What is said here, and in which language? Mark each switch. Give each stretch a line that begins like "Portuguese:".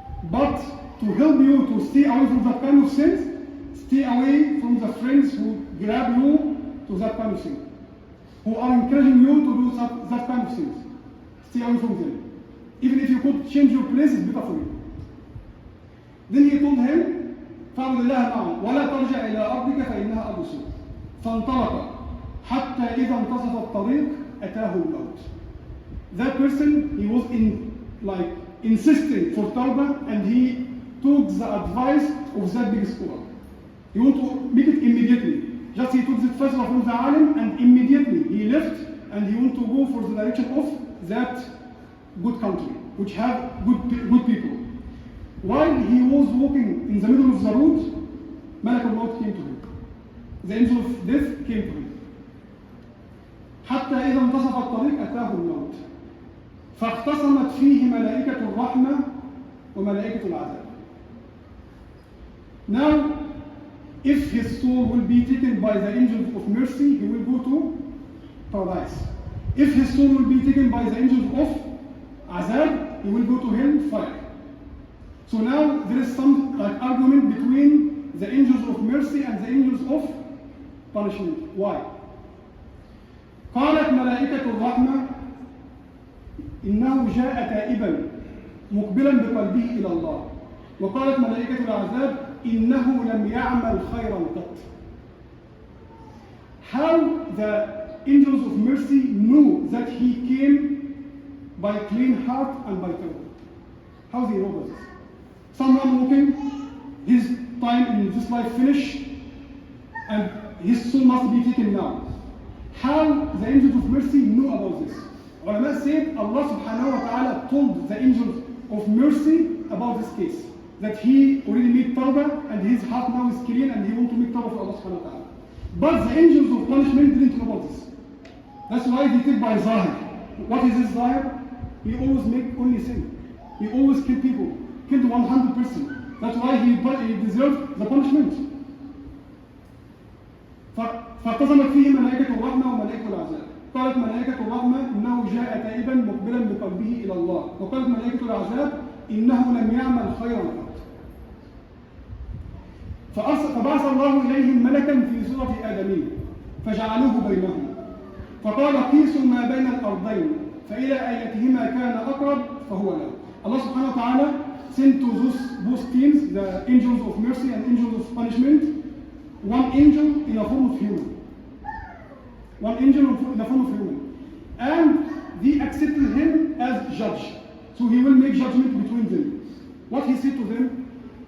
English: But to help you to stay away from that kind of sins, stay away from the friends who grab you to that kind of sin, who are encouraging you to do that kind of sins. Stay away from them. Even if you could change your place, it's better for you. Then he told him,
Arabic: فاعبد الله معهم ولا ترجع إلى أرضك فإنها أرض سوء. فانطلق حتى إذا انتصف الطريق أتاه الموت.
English: That person, he was insisting for tawbah and he took the advice of that big scholar. He wanted to make it immediately. Just he took the first from the alim and immediately he left and he wanted to go for the direction of that good country, which have good people. While he was walking in the middle of the road, Malak al-Maut came to him. The angel of death came to him.
Arabic: حتى إذا انتصف الطريق أتاه الموت. فاختصمت فيه ملائكة الرحمة وملائكة العذاب.
English: Now, if his soul will be taken by the angels of mercy, he will go to paradise. If his soul will be taken by the angels of azab, he will go to hell fire. So now there is some argument between the angels of mercy and the angels of punishment. Why?
Arabic: قالت ملائكة الرحمة إنه جاء تائبا مقبلا بقلبه إلى الله وقالت ملائكة العذاب إنه لم يعمل خيرا قط.
English: How the angels of mercy knew that he came by clean heart and by tawbah? How they know this? Someone walking, his time in this life finished and his soul must be taken now. How the angels of mercy knew about this? Ulama said Allah subhanahu wa ta'ala told the angels of mercy about this case. that he already made tawbah and his heart now is clean and he wants to make tawbah for Allah subhanahu wa ta'ala. But the angels of punishment didn't know about this. That's why they take by zahir. What is his zahir? He always make only sin. He always kill people. Killed 100%. That's why he deserved the punishment.
Arabic: فاقتسمت فيه ملائكة الرحمة وملائكة العذاب. قالت ملائكة الرحمة إنه جاء تائبا مقبلا بقلبه إلى الله. وقالت ملائكة العذاب إنه لم يعمل خيرا قط. فبعث الله إليهم ملكا في صورة آدمي فجعلوه بينهم. فقال قيسوا ما بين الأرضين فإلى أيتهما كان أقرب فهو له.
English: Allah subhanahu wa ta'ala sent to those both teams, the angels of mercy and angels of punishment, one angel in a form of human. One angel in the form of human. And they accepted him as judge. So he will make judgment between them. What he said to them?